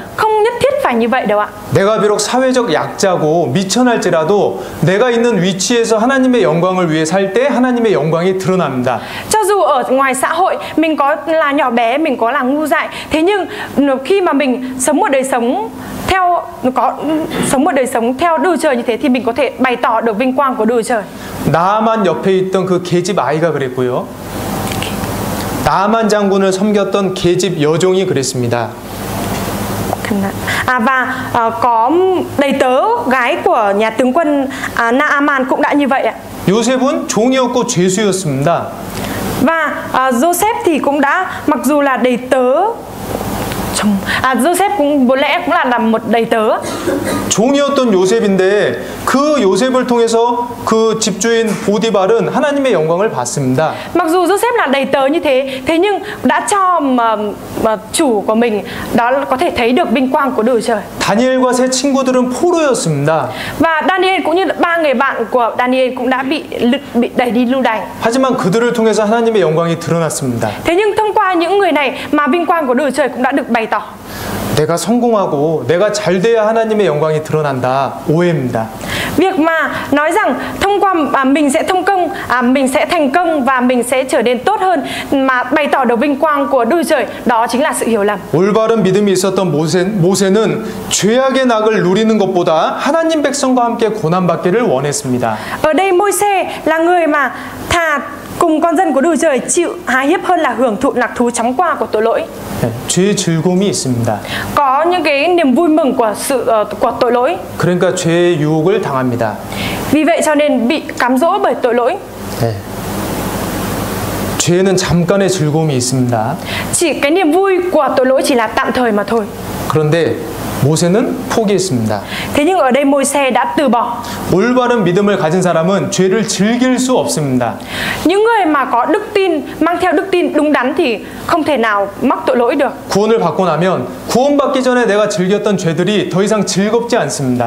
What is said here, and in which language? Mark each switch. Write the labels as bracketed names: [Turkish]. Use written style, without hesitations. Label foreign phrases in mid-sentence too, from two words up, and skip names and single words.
[Vietnamese] Không nhất thiết phải như vậy đâu ạ. [Korean] 내가 비록 사회적 약자고 미천할지라도 내가 있는 위치에서 하나님의 영광을 위해 살 때 하나님의 영광이 드러납니다. [Vietnamese] Cho dù ở ngoài xã hội mình có là nhỏ bé, mình có là ngu dại, thế nhưng khi mà mình sống một đời sống theo Đức Trời như thế thì mình có thể bày tỏ được vinh quang của Đức Trời. [Korean] 나아만 옆에 있던 그 계집 아이가 그랬고요. 나아만 장군을 섬겼던 계집 여종이 그랬습니다. [Vietnamese] Và có đầy tớ gái của nhà tướng quân Naaman cũng đã như vậy ạ. [Korean] 요셉은 종이었고 죄수였습니다. [Vietnamese] Và Joseph thì cũng đã, mặc dù là đầy tớ, Joseph cũng vốn lẽ cũng là một đầy tớ. [Korean] 종이었던 요셉인데 그 요셉을 통해서 그 집주인 보디발은 하나님의 영광을 받습니다. [Vietnamese] Mặc dù Joseph là đầy tớ như thế, thế nhưng đã cho chủ của mình đó có thể thấy được vinh quang của Đức Trời. [Korean] 다니엘과 세 친구들은 포로였습니다. [Vietnamese] Và Daniel cũng như ba người bạn của Daniel cũng đã bị đẩy đi lưu đày. [Korean] 하지만 그들을 통해서 하나님의 영광이 드러났습니다. [Vietnamese] Thế nhưng thông qua những người này mà vinh quang của Đức Trời cũng đã được bày tỏ. [Korean] 내가 성공하고 내가 잘 돼야 하나님의 영광이 드러난다. 오해입니다. [Vietnamese] Việc mà nói rằng thông qua mình sẽ mình sẽ thành công và mình sẽ trở nên tốt hơn mà bày tỏ được vinh quang của Đức Trời, đó chính là sự hiểu lầm. [Korean] 올바른 믿음이 있었던 모세는 죄악의 낙을 누리는 것보다 하나님 백성과 함께 고난받기를 원했습니다. [Vietnamese] Ở đây Môi-se là người mà thà cùng con dân của Đức Trời chịu há hiếp hơn là hưởng thụ lạc thú chóng qua của tội lỗi. [Korean] 죄의 즐거움이 있습니다. [Vietnamese] Có những cái niềm vui mừng của tội lỗi. [Korean] 그러니까 죄의 유혹을 당합니다. [Vietnamese] Vì vậy cho nên bị cám dỗ bởi tội lỗi. [Korean] 네. 죄는 잠깐의 즐거움이 있습니다. [Vietnamese] Chỉ cái niềm vui của tội lỗi chỉ là tạm thời mà thôi. [Korean] 그런데 모세는 포기했습니다. [Vietnamese] Thế nhưng ở đây Môi-se đã từ bỏ. [Korean] 올바른 믿음을 가진 사람은 죄를 즐길 수 없습니다. [Vietnamese] Những người mà có đức tin, mang theo đức tin đúng đắn thì không thể nào mắc tội lỗi được. [Korean] 구원을 받고 나면 구원받기 전에 내가 즐겼던 죄들이 더 이상 즐겁지 않습니다.